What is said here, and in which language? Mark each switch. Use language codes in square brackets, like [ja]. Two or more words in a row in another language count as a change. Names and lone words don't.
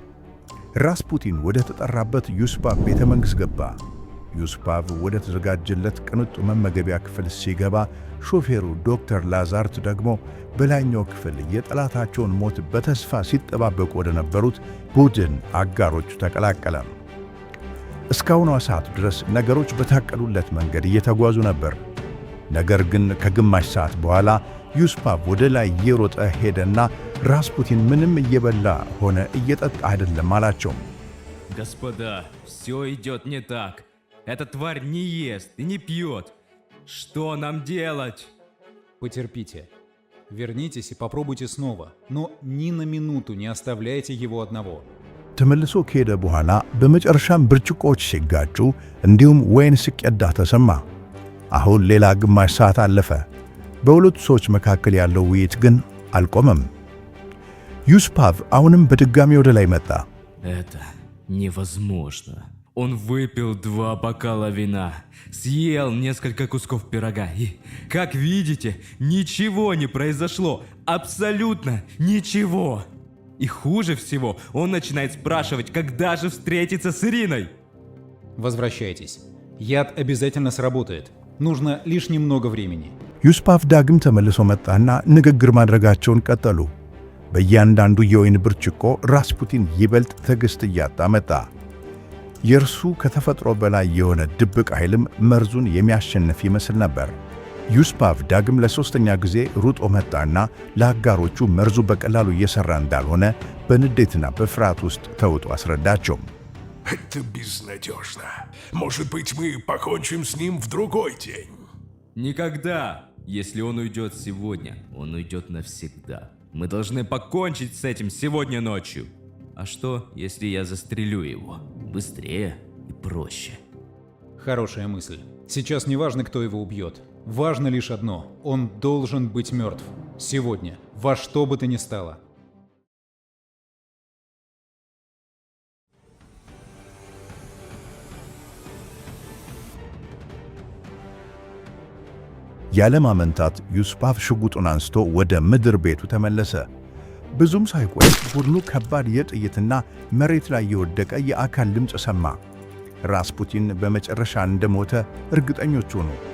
[am] ራስፑቲን ወደ ተጠራበት ዩስፓቭ ቤተ መንግሥት ገባ። ዩስፓቭ ወደ ተዘጋጀለት ቅንጡ መመገቢያ ክፍል ሲገባ ሾፌሩ ዶክተር ላዛርት ደግሞ በላይኛው ክፍል የጠላታቸውን ሞት በተስፋ ሲጠባበቁ ወደ ነበሩት ቡድን አጋሮቹ ተቀላቀለ። እስካሁኗ ሰዓት ድረስ ነገሮች በታቀዱለት መንገድ እየተጓዙ ነበር። ነገር ግን ከግማሽ ሰዓት በኋላ ዩስፓቭ ወደ ላይ እየሮጠ ሄደና ራስፑቲን ምንም እየበላ ሆነ እየጠጣ አይደለም አላቸው። [ru] Господа, все идет не так. Эта тварь не ест и не пьет. Что нам делать? Потерпите. Вернитесь и попробуйте снова, но ни на минуту не оставляйте его одного. [am] ተመልሶ ከሄደ በኋላ በመጨረሻም ብርጭቆዎች ሲጋጩ እንዲሁም ወይን ሲቀዳ ተሰማ። አሁን ሌላ ግማሽ ሰዓት አለፈ። በሁለቱ ሰዎች መካከል ያለው ውይይት ግን አልቆመም። ዩስፓቭ አሁንም በድጋሚ ወደ ላይ መጣ። [ru] Это невозможно. Он выпил 2 бокала вина, съел несколько кусков пирога и, как видите, ничего не произошло. Абсолютно ничего. И хуже всего, он начинает спрашивать, когда же встретиться с Ириной. Возвращайтесь. Яд обязательно сработает. Нужно лишь немного времени. [am] ዩስፓቭ ዳግም ተመልሶ መጣና ንግግር ማድረጋቸውን ቀጠሉ። በእያንዳንዱ የወይን ብርጭቆ ራስፑቲን ይበልጥ ትዕግስት እያጣ መጣ። የእርሱ ከተፈጥሮ በላይ የሆነ ድብቅ ኃይልም መርዙን የሚያሸንፍ ይመስል ነበር። ዩስፓቭ ዳግም ለሶስተኛ ጊዜ ሩጦ መጣና ለአጋሮቹ መርዙ በቀላሉ እየሰራ እንዳልሆነ በንዴትና በፍርሃት ውስጥ ተውጦ አስረዳቸው። [ru] Это безнадежно. Может быть, мы покончим с ним в другой день. Никогда. Если он уйдет сегодня, он уйдет навсегда. Мы должны покончить с этим сегодня ночью. А что, если я застрелю его? Быстрее и проще. Хорошая мысль. Сейчас не важно, кто его убьет. Важно лишь одно. Он должен быть мертв. Сегодня. Во что бы то ни стало. [am] ያለማመንታት ዩስፓቭ ሽጉጡን አንስቶ ወደ ምድር ቤቱ ተመለሰ። ብዙም ሳይቆይ ቡድኑ ከባድ የጥይትና መሬት ላይ የወደቀ የአካል ድምፅ ሰማ። ራስፑቲን በመጨረሻ እንደሞተ እርግጠኞች ሆኑ።